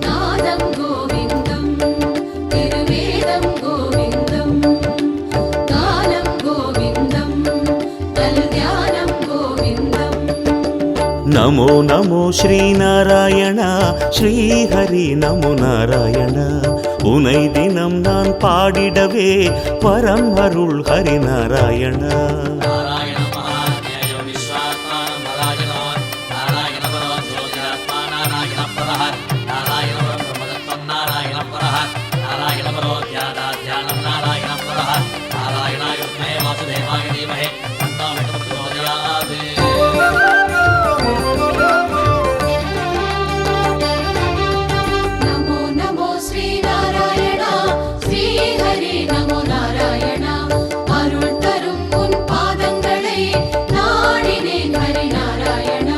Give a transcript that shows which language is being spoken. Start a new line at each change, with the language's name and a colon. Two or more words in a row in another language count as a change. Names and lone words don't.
Tamil: நாதம் கோவிந்தம் திருவேதம் கோவிந்தம் கானம் கோவிந்தம் கல்யாணம் கோவிந்தம். நமோ நமோ ஸ்ரீநாராயண ஸ்ரீஹரி நமோ நாராயண உனை தினம் நான் பாடிடவே பரம் அருள் ஹரிநாராயண.
Sanskrit: नारायण महाज्ञेय विश्वात्मा नारायणो नारायण परो ज्योतिरात्मा नारायण परः नारायण परं ब्रह्मतत्त्वं नारायण परः नारायण परो ध्यानाध्यानं नारायण परः नारायणाय विद्महे वासुदेवाय धीमहि तन्नो प्रचोदयात्.
Tamil: நமோ நமோ ஸ்ரீநாராயணா ஸ்ரீஹரி நமோ நாராயணா அருள் தரும் உன் பாதங்களை நாடினேன் ஹரிநாராயணா.